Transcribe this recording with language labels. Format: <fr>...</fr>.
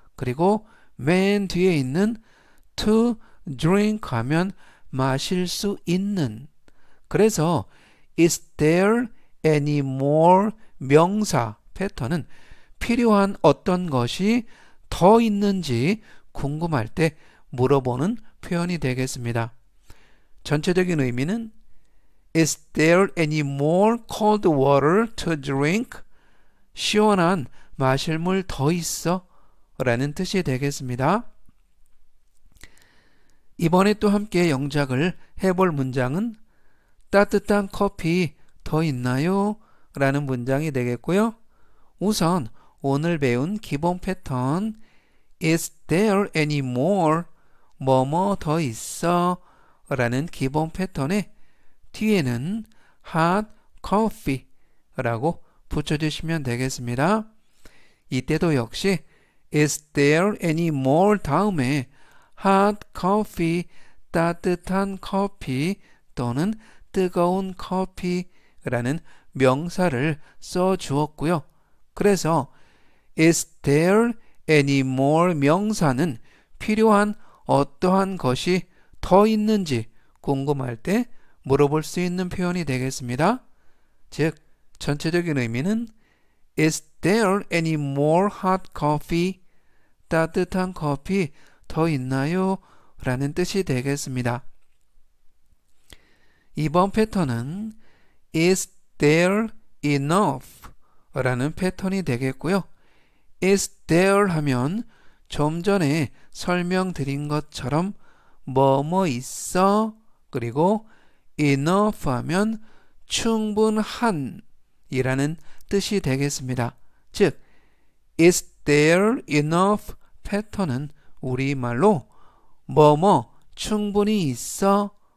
<ko>그리고 맨 뒤에 있는</ko> <en>to drink</en> <ko>하면 마실 수 있는. 그래서</ko> <en>Is there any more</en> <ko>명사 패턴은 필요한 어떤 것이 더 있는지 궁금할 때 물어보는 표현이 되겠습니다. 전체적인 의미는</ko> <en>Is there any more cold water to drink?</en> <ko>시원한 마실 물 더 있어? 라는 뜻이 되겠습니다. 이번에 또 함께 영작을 해볼 문장은 따뜻한 커피 더 있나요? 라는 문장이 되겠고요. 우선 오늘 배운 기본 패턴</ko> <en>Is there any more?</en> <ko>뭐뭐 더 있어? 라는 기본 패턴에 뒤에는</ko> <en>hot coffee</en> <ko>라고 붙여주시면 되겠습니다. 이때도 역시</ko> <en>Is there any more</en> <ko>다음에</ko> <en>hot coffee</en> <ko>따뜻한 커피 또는 뜨거운 커피라는 명사를 써 주었고요. 그래서</ko> <en>Is there any more</en> <ko>명사는 필요한 어떠한 것이 더 있는지 궁금할 때 물어볼 수 있는 표현이 되겠습니다. 즉, 전체적인 의미는</ko> <en>Is there any more hot coffee?</en> <ko>따뜻한 커피 더 있나요? 라는 뜻이 되겠습니다. 이번 패턴은</ko> <en>Is there enough?</en> <ko>라는 패턴이 되겠고요.</ko> <en>Is there</en> <ko>하면 좀 전에 설명드린 것처럼 뭐뭐 있어? 그리고 enough 하면 충분한 이라는 뜻이 되겠습니다. 즉,</ko> <en>Is there enough</en> <ko>패턴은 우리말로 뭐뭐 충분히 있어?</ko>